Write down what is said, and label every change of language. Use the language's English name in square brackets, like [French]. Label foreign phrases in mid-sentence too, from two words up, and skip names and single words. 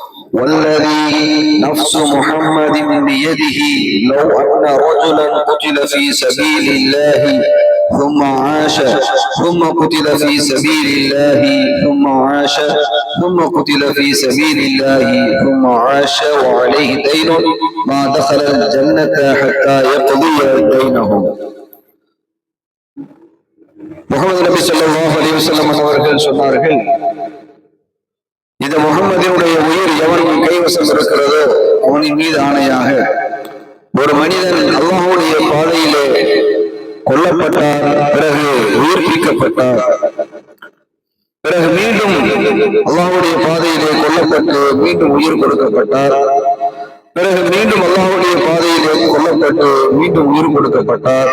[Arabic] والذي نفس محمد بيده لو أن رجلا قتل في سبيل الله ثم عاش ثم قتل في سبيل الله ثم عاش ثم قتل في سبيل الله ثم عاش وعليه دين ما دخل الجنة حتى يقضي دينه. [Tamil] முஹம்மது நபி [Arabic] صلى الله عليه وسلم [Tamil] அவர்கள் சொன்னார்கள், இந்த முஹம்மதினுடைய உயிர் எவன் கைவசம் இருக்கிறதோ அவனின் மீது ஆணையாக, ஒரு மனிதன் அல்லாஹ்வுடைய பாதையிலே கொல்லப்பட்டார், பிறகு உயிர்ப்பிக்கப்பட்டார், பிறகு மீண்டும் அல்லாஹ்வுடைய பாதையிலே கொல்லப்பட்டு மீண்டும் உயிர் கொடுக்கப்பட்டார், பிறகு மீண்டும் அல்லாஹ்வுடைய பாதையிலே கொல்லப்பட்டு மீண்டும் உயிர் கொடுக்கப்பட்டார்.